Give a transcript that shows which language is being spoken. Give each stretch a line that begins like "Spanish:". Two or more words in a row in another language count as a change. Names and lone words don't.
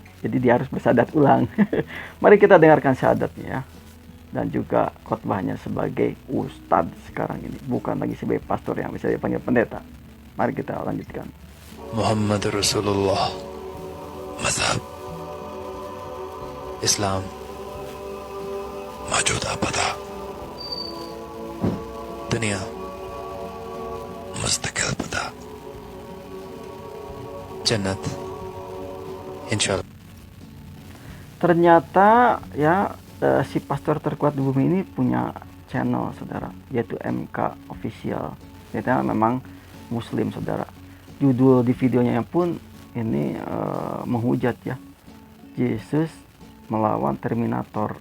Indonesian: Jadi dia harus bersyahadat ulang. Mari kita dengarkan syahadatnya ya. Dan juga khotbahnya sebagai ustadz sekarang ini, bukan lagi sebagai pastor yang bisa dipanggil pendeta. Mari kita lanjutkan.
Arabic: محمد رسول الله,
Hindi: मज़हब इस्लाम, मौजूदा पता, दुनिया मुस्तकिल पता, जन्नत इंशाल्लाह.
Indonesian: Ternyata ya si pastor terkuat di bumi ini punya channel saudara, yaitu MK Official. Dia memang muslim saudara. Judul di videonya pun ini menghujat ya, Yesus melawan Terminator.